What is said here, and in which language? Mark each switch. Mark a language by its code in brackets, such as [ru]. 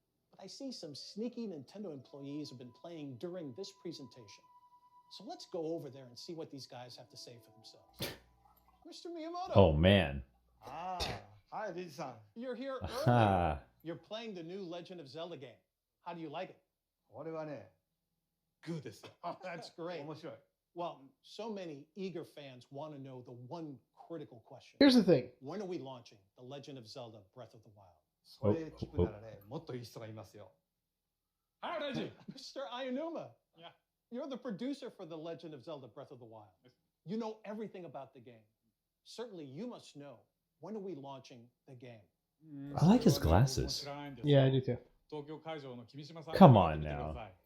[en] But I see some sneaky Nintendo employees have been playing during this presentation. So let's go over there and see what these guys have to say for themselves. Mr. Miyamoto. Oh man. Ah, hi, Reggie-san. You're here early. Ah. You're playing the new Legend of Zelda game. How do you like it? [ja] これはね、good ですよ。 [en] Oh, that's great. [ja] 面白い。 [en] Well, so many eager fans want to know the one critical question. Here's the thing. When are we launching The Legend of Zelda: Breath of the Wild? [ja] それ聞くならね、もっといい人がいますよ。 [en] Hi, Reggie. Mr. Ayanuma. Yeah. You're the producer for The Legend of Zelda: Breath of the Wild. You know everything about the game. Certainly, you must know. When are we launching the game? I like his glasses. Yeah, I do too. Come on now.